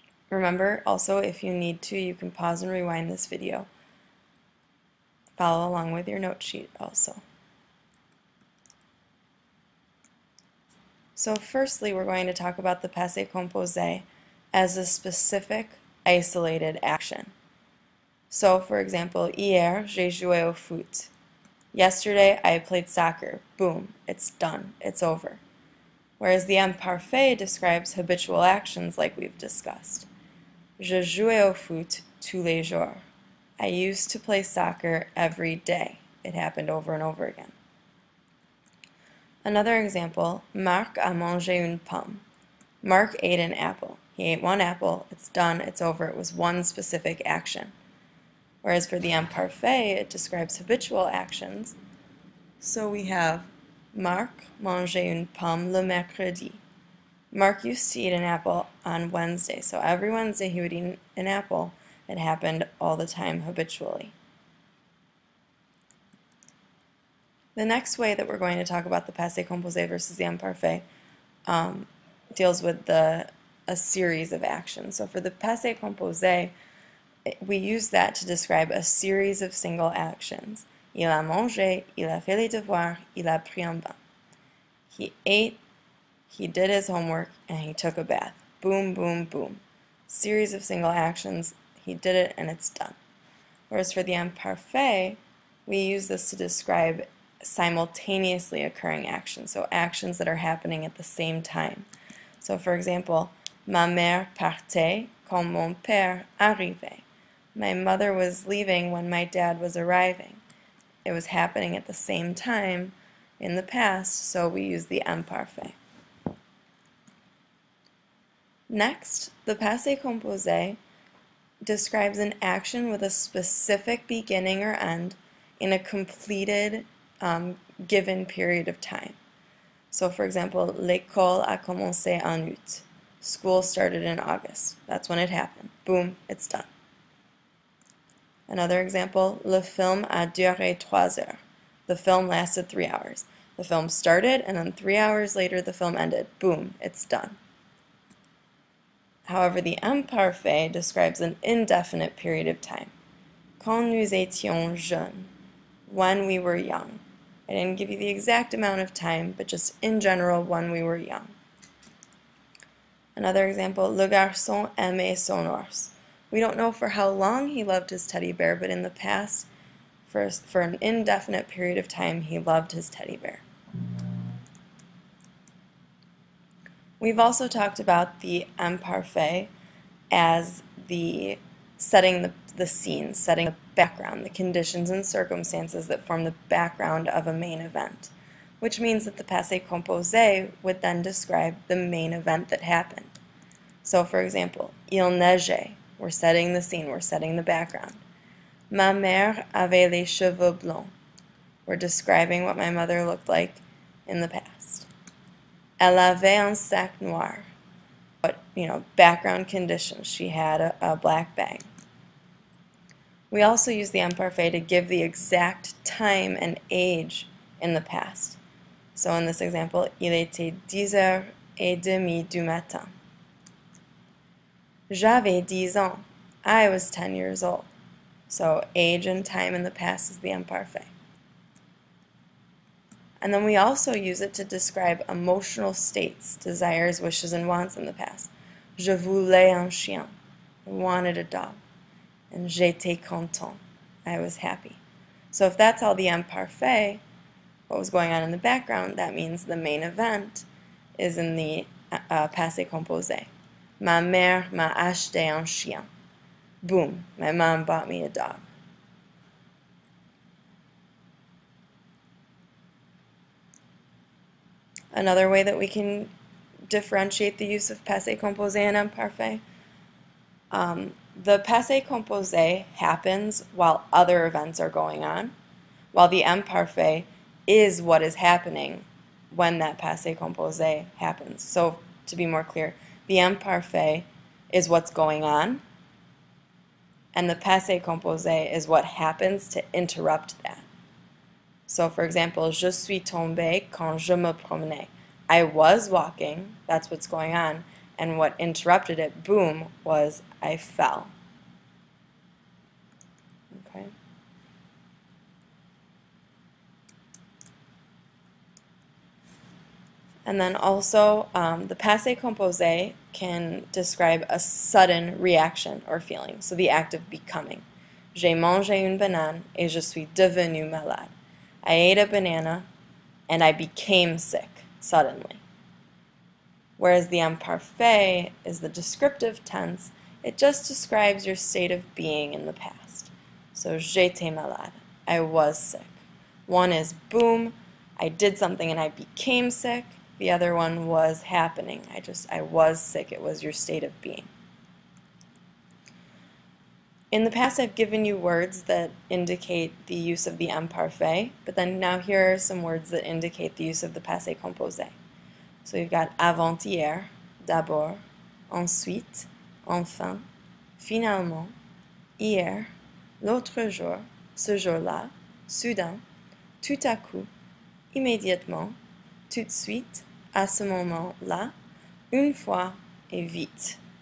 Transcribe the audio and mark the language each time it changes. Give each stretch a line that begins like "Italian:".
English: Remember, also, if you need to, you can pause and rewind this video. Follow along with your note sheet also. So firstly, we're going to talk about the Passé Composé as a specific, isolated action. So, for example,
French: hier, j'ai joué au foot.
English: Yesterday, I played soccer. Boom, it's done, it's over. Whereas the Imparfait describes habitual actions like we've discussed.
French: Je jouais au foot tous les jours.
English: I used to play soccer every day. It happened over and over again. Another example,
French: Marc a mangé une pomme.
English: Mark ate an apple. He ate one apple. It's done. It's over. It was one specific action. Whereas for the Imparfait, it describes habitual actions. So we have
French: Marc mangeait une pomme le mercredi.
English: Mark used to eat an apple on Wednesday, so every Wednesday he would eat an apple. It happened all the time habitually. The next way that we're going to talk about the Passé Composé versus the Imparfait deals with a series of actions. So for the Passé Composé, we use that to describe a series of single actions.
French: Il a mangé, il a fait les devoirs, il a pris un bain.
English: He ate, he did his homework, and he took a bath. Boom, boom, boom. Series of single actions, he did it, and it's done. Whereas for the Imparfait, we use this to describe simultaneously occurring actions, so actions that are happening at the same time. So for example,
French: ma mère partait quand mon père arrivait.
English: My mother was leaving when my dad was arriving. It was happening at the same time in the past, so we use the Imparfait. Next, the Passé Composé describes an action with a specific beginning or end in a completed given period of time. So for example,
French: l'école a commencé en août.
English: School started in August. That's when it happened. Boom, it's done. Another example,
French: le film a duré 3 heures.
English: The film lasted 3 hours. The film started, and then 3 hours later the film ended. Boom, it's done. However, the Imparfait describes an indefinite period of time.
French: Quand nous étions jeunes,
English: when we were young. I didn't give you the exact amount of time, but just in general, when we were young. Another example,
French: le garçon aimait son ours.
English: We don't know for how long he loved his teddy bear, but in the past, for an indefinite period of time, he loved his teddy bear. We've also talked about the Imparfait as the setting the scene, setting the background, the conditions and circumstances that form the background of a main event, which means that the Passé Composé would then describe the main event that happened. So for example,
French: il neigeait,
English: we're setting the scene, we're setting the background.
French: Ma mère avait les cheveux blonds,
English: we're describing what my mother looked like in the past.
French: Elle avait un sac noir,
English: but background conditions, she had a black bag. We also use the Imparfait to give the exact time and age in the past. So in this example,
French: il était 10h30 du matin. J'avais 10 ans.
English: I was 10 years old. So age and time in the past is the Imparfait. And then we also use it to describe emotional states, desires, wishes, and wants in the past.
French: Je voulais un chien.
English: I wanted a dog. And
French: j'étais content.
English: I was happy. So if that's all the Imparfait, what was going on in the background, that means the main event is in the Passé Composé.
French: Ma mère m'a acheté un chien.
English: Boom, my mom bought me a dog. Another way that we can differentiate the use of Passé Composé and Imparfait the passé composé happens while other events are going on, while the imparfait is what is happening when that passé composé happens. So to be more clear, the imparfait is what's going on, and the passé composé is what happens to interrupt that. So for example,
French: je suis tombé quand je me promenais.
English: I was walking, that's what's going on, and what interrupted it, boom, was I fell. Okay. And then also, the passé composé can describe a sudden reaction or feeling, so the act of becoming.
French: J'ai mangé une banane et je suis devenu malade.
English: I ate a banana and I became sick suddenly. Whereas the imparfait is the descriptive tense, it just describes your state of being in the past. So
French: j'étais malade,
English: I was sick. One is boom, I did something and I became sick. The other one was happening. I was sick. It was your state of being. In the past, I've given you words that indicate the use of the imparfait, but then now here are some words that indicate the use of the passé composé. So you've got
French: avant-hier, d'abord, ensuite, enfin, finalement, hier, l'autre jour, ce jour-là, soudain, tout à coup, immédiatement, tout de suite, à ce moment-là, une fois et vite.